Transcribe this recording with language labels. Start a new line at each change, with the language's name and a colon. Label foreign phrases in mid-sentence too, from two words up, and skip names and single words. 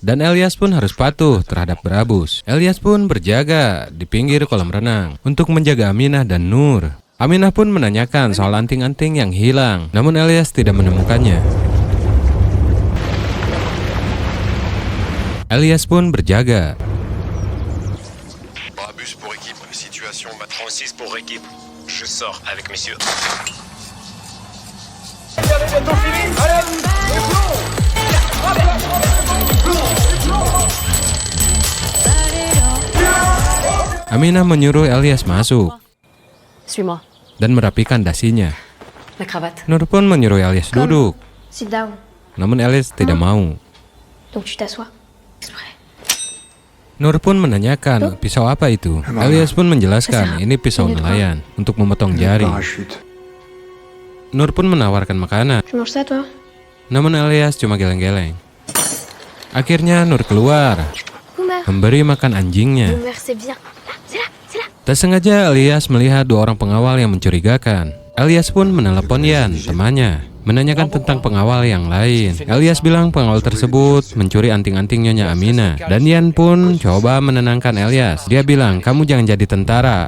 Indonesian: Dan Elias pun harus patuh terhadap Brabus. Elias pun berjaga di pinggir kolam renang untuk menjaga Aminah dan Nur. Aminah pun menanyakan soal anting-anting yang hilang, namun Elias tidak menemukannya. Elias pun berjaga.
French: Brabus pour équipe, situation 36 pour équipe. Je sors avec messieurs.
Indonesian: Aminah menyuruh Elias masuk
French: Suis-moi.
Indonesian: dan merapikan dasinya.
French: La cravate.
Indonesian: Nur pun menyuruh Elias duduk,
English: Sit down.
Indonesian: namun Elias tidak mau.
French: Donc tu t'assois. Exprès.
Indonesian: Nur pun menanyakan pisau apa itu. Elias pun menjelaskan ini pisau nelayan untuk memotong jari. Nur pun menawarkan makanan,
French: Tu manges ça, toi?
Indonesian: namun Elias cuma geleng-geleng. Akhirnya Nur keluar, Boomer. memberi makan anjingnya.
French: Boomer, c'est bien. Là, c'est là.
Indonesian: Tak sengaja Elias melihat dua orang pengawal yang mencurigakan. Elias pun menelepon Yan, temannya, menanyakan tentang pengawal yang lain. Elias bilang pengawal tersebut mencuri anting-anting Nyonya Amina. Dan Yan pun coba menenangkan Elias. Dia bilang, kamu jangan jadi tentara.